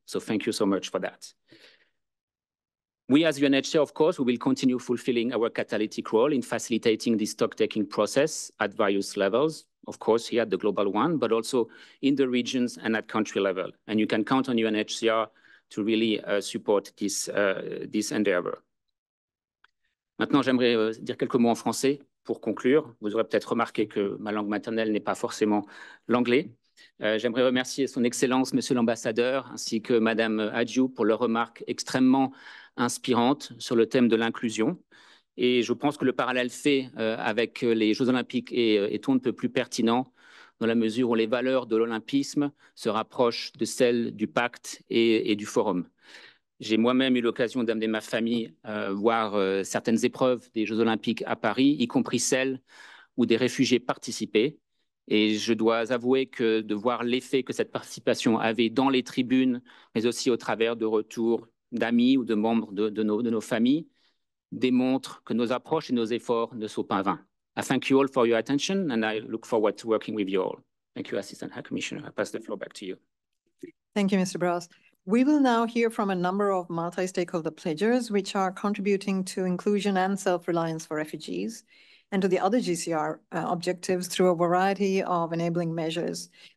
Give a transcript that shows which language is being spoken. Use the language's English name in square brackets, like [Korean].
[English] So thank you so much for that. We as UNHCR, of course, we will continue fulfilling our catalytic role in facilitating the stock-taking process at various levels, of course, here at the global one, but also in the regions and at country level. And you can count on UNHCR to really support this endeavor. [French] Maintenant, j'aimerais dire quelques mots en français pour conclure. Vous aurez peut-être remarqué que ma langue maternelle n'est pas forcément l'anglais. J'aimerais remercier son Excellence, Monsieur l'Ambassadeur, ainsi que Madame Adjou pour leurs remarques extrêmement inspirantes sur le thème de l'inclusion. Et je pense que le parallèle fait avec les Jeux Olympiques est on ne peut plus pertinent dans la mesure où les valeurs de l'olympisme se rapprochent de celles du pacte et du forum. J'ai moi-même eu l'occasion d'amener ma famille voir certaines épreuves des Jeux Olympiques à Paris, y compris celles où des réfugiés participaient. Et je dois avouer que de voir l'effet que cette participation avait dans les tribunes, mais aussi au travers de retours d'amis ou de membres de nos familles, démontre que nos approches et nos efforts ne sont pas vains. [English] I thank you all for your attention, and I look forward to working with you all. Thank you, Assistant High Commissioner. I pass the floor back to you. Thank you, Mr. Brass. We will now hear from a number of multi-stakeholder pledgers, which are contributing to inclusion and self-reliance for refugees, and to the other GCR objectives through a variety of enabling measures.